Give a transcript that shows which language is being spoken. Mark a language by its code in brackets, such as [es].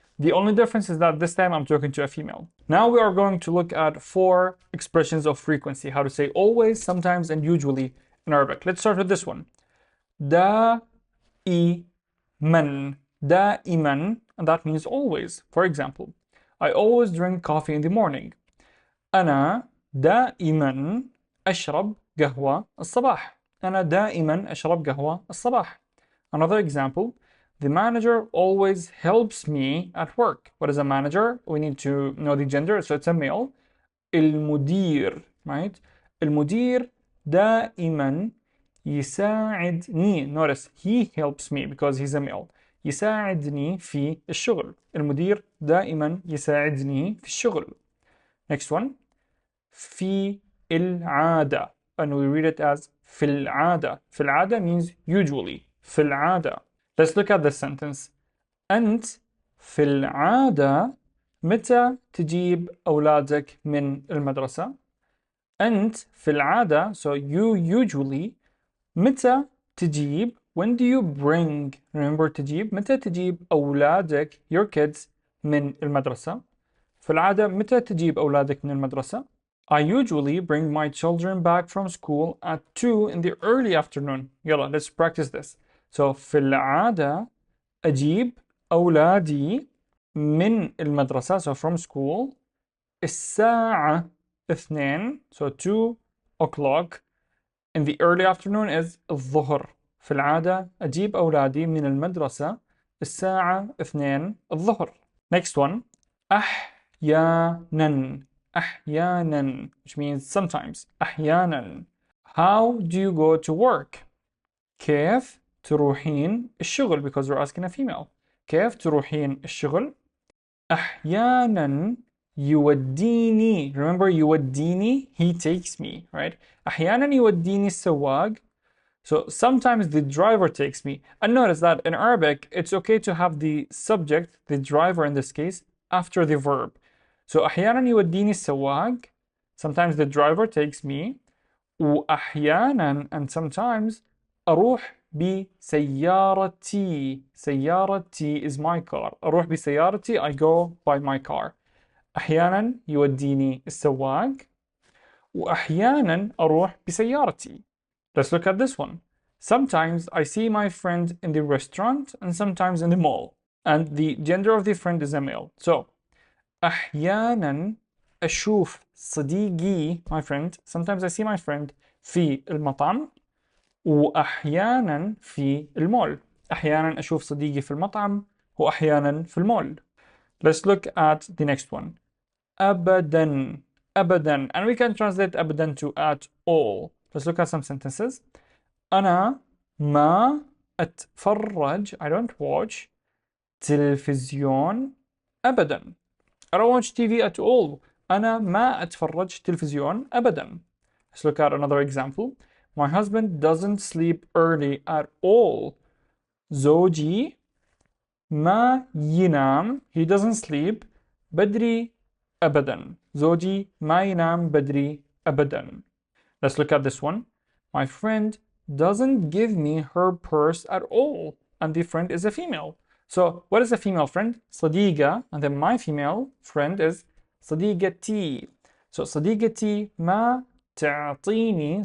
[en] The only difference is that this time I'm talking to a female. Now we are going to look at 4 expressions of frequency. How to say always, sometimes, and usually in Arabic. Let's start with this one. [ar] دائما. [en] دائما, and that means always. For example, I always drink coffee in the morning. [ar] أنا دائما أشرب قهوة الصباح. أنا دائما أشرب قهوة الصباح. [en] Another example, the manager always helps me at work. What is a manager? We need to know the gender, so it's a male. المدير, right? [ar] المدير دائما يساعدني. [en] Notice he helps me because he's a male. [ar] يساعدني في الشغل. المدير دائما يساعدني في الشغل. [en] Next one. [ar] في العادة, [en] and we read it as في العادة. في العادة means usually. [ar] في العادة. [en] Let's look at this sentence. [ar] أنت في العادة متى تجيب أولادك من المدرسة؟ أنت في العادة, [en] so you usually. [ar] متى تجيب, [en] when do you bring, [ar] remember تجيب, متى تجيب أولادك, [en] your kids, [ar] من المدرسة. في العادة متى تجيب أولادك من المدرسة؟ [en] I usually bring my children back from school at 2 in the early afternoon. يلا, let's practice this. [ar] So في العادة أجيب أولادي من المدرسة, [en] so from school, [ar] الساعة 2, [en] so 2 o'clock. In the early afternoon is الظهر. [ar] في العادة أجيب أولادي من المدرسة الساعة 2 الظهر. [en] Next one. أحيانا. أحيانا, which means sometimes. أحيانا. How do you go to work? [ar] كيف تروحين الشغل? [en] Because we're asking a female. [ar] كيف تروحين الشغل؟ أحيانا يوديني. [en] Remember يوديني, he takes me, right? [ar] أحيانا يوديني السواق. [en] So sometimes the driver takes me. And notice that in Arabic, it's okay to have the subject, the driver in this case, after the verb. [ar] So أحيانا يوديني السواق. [en] Sometimes the driver takes me. [ar] وأحيانا, [en] and sometimes, [ar] أروح بسيارتي. [en] سيارتي is my car. [ar] أروح بسيارتي, [en] I go by my car. [ar] أحيانا يوديني السواق. وأحيانا أروح بسيارتي. [en] Let's look at this one. Sometimes I see my friend in the restaurant and sometimes in the mall. And the gender of the friend is a male. So, [ar] أحيانا أشوف صديقي, [en] my friend. Sometimes I see my friend [ar] في المطعم. وأحيانا في المول. أحيانا أشوف صديقي في المطعم وأحيانا في المول. [en] Let's look at the next one. [ar] أبدا. أبدا. [en] And we can translate أبدا to at all. Let's look at some sentences. [ar] أنا ما أتفرج, [en] I don't watch [ar] تلفزيون أبدا. [en] I don't watch TV at all. [ar] أنا ما أتفرج تلفزيون أبدا. [en] Let's look at another example. My husband doesn't sleep early at all. [ar] زوجي ما ينام, [en] he doesn't sleep [ar] بدري أبدا. زوجي ما ينام بدري أبدا. [en] Let's look at this one. My friend doesn't give me her purse at all. And the friend is a female. So what is a female friend? [ar] صديقة. [en] And then my female friend is صديقتي. [ar] So صديقتي ما تعطيني.